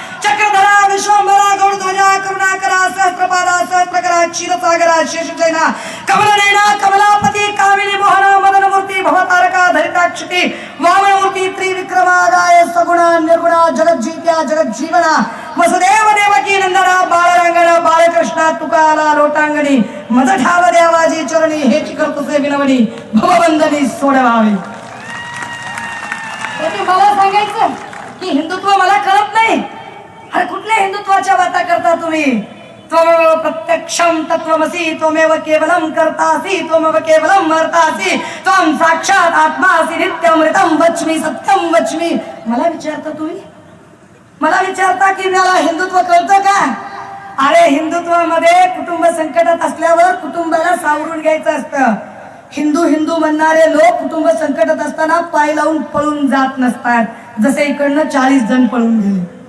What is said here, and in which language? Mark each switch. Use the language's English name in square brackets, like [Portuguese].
[Marathi] चक्रधरा विश्वंभरा गौडध्वजा करुणाकरा सहस्रपादा सहस्रकरा क्षीरसागरा शेषजैना कमलनयना कमलापती कामिनी मोहना मदनमूर्ती भवतारका धरिताक्षिती वामनमूर्ती त्रिविक्रमा गाय सगुणा निर्गुणा जगज्जीत्या जगज्जीवना वसुदेव देवकी नंदना बाळरंगणा बाळकृष्णा तुकाला लोटांगणी मज ठाव देवाजी चरणी हे चिकर तुसे विनवणी भवबंधनी सोडवावे. मला सांगायचं की हिंदुत्व मला कळत नाही. अरे कुठल्या हिंदुत्वाच्या वाता करता तुम्ही? [Sanskrit] त्वमेव प्रत्यक्षम तत्वमसी त्वमेव केवलम कर्तासी त्वमेव केवलम मर्तासी त्वं साक्षात आत्मासी नित्यमृतम वच्मि सत्यम वच्मि. [Marathi] मला विचारता तुम्ही? मला विचारता की मला हिंदुत्व कळतं का? अरे हिंदुत्वामध्ये कुटुंब संकटात असल्यावर कुटुंबाला सावरून घ्यायचं असतं. हिंदू हिंदू म्हणणारे लोक कुटुंब संकटात असताना पाय लावून पळून जात नसतात, जसे इकडनं 40 जण पळून गेले.